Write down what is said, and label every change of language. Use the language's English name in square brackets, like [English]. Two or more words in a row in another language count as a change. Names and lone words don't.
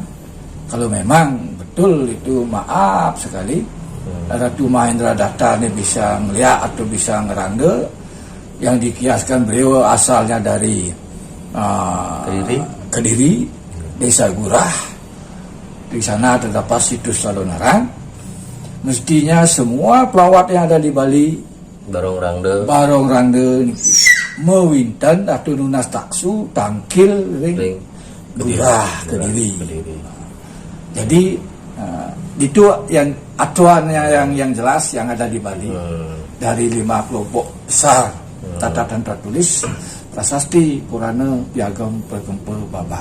[Indonesian] Kalau memang betul itu, maaf sekali, Ratu Mahendradatta ini bisa ngeliat atau bisa ngerangge, yang dikiaskan beliau asalnya dari Kediri, Desa Gurah. Di sana terdapat situs Calonarang. Mestinya semua pelawat yang ada di Bali, Barong Rangde, mewinten atau [Balinese] nunas taksu tangkil ring [Indonesian] Gurah Kediri. Jadi itu yang acuannya yang jelas yang ada di Bali. Dari 5 kelompok besar catatan tertulis prasasti, Purana, Piagam, Perkempe, Babat.